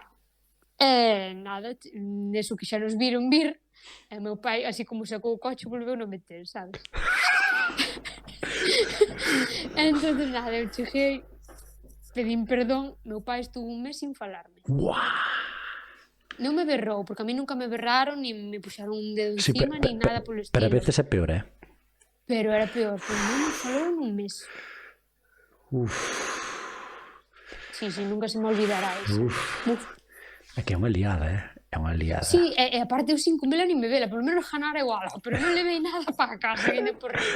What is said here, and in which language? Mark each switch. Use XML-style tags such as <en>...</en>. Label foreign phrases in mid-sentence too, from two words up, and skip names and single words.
<gl>E nada, neso que xa nos viron vir, e meu pai, así como sacou o coche, volveu non meter, sabes? Entonces, nada, eu cheguei, pedín perdón, meu pai estuvo un mes sin falarme. Non me berrou, porque a mí nunca me berraron, ni me puxaron un dedo encima, ni nada polo estilo. Pero a veces é peor, Pero era peor, porque non me falou nun mes.</gl> <es>Sí, nunca se me olvidará eso.</es> <gl>É que é unha liada, É unha liada. Sí, e aparte eu sin comela ni me vela, polo menos ganar igual, pero non levei nada para casa, ainda por riba.</gl>